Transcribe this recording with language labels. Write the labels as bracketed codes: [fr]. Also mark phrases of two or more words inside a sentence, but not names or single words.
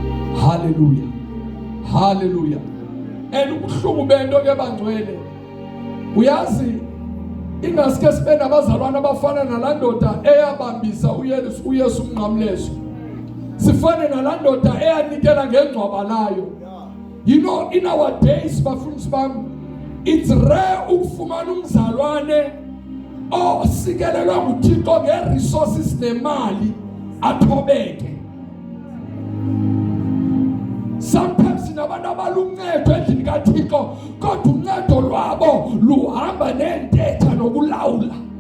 [en] Hallelujah. Hallelujah. [xh] And ubuhlungu bento ke bangcwele, uyazi ingaske sibe nabazalwana abafana nalandoda eyabambisa uYesu umnqamleso, sifane nalandoda eyanikela ngengcwaba layo. [en] You know, in our days, [zu] bafundisi bami, [en] it's rare [xh] ukufumana umzalwane osikelelwa nguThixo ngeresources nemali athobeke. Sometimes sinabantu abaluncedo endlini kaThixo, kodwa uncedo lwabo luhamba nentetha nokulawula.